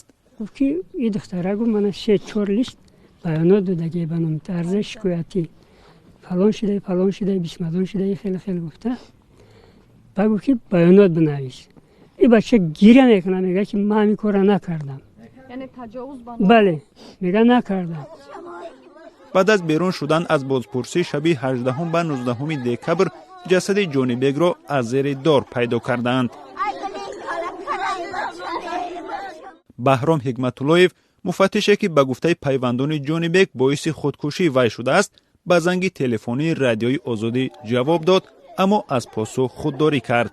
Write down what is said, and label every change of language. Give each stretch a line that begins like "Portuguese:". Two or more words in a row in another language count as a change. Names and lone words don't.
Tajik: гуфт ки ин духтара гуфт мана 3-4 лист баёнот додаги ба номи тарза шикоятӣ фалон шидай бисмадон шидай хеле гуфта ба гуфт ки баёнот бинавис. ин бача гиря мекунад, мега ки ман ҳамин кора накардам. یعنی تجاوز با бале мега накардам. баъд аз берун шудан аз бозпурсӣ шаби 18 ба 19 декабр ҷасади ҷонибекро аз зери дор пайдо карданд. Баҳром Ҳикматуллоев, муфаттише ки ба гуфтаи пайвандони ҷонибек боиси худкушии вай шудааст, ба занги телефонии радиои озодӣ ҷавоб дод, аммо аз посух худдорӣ кард.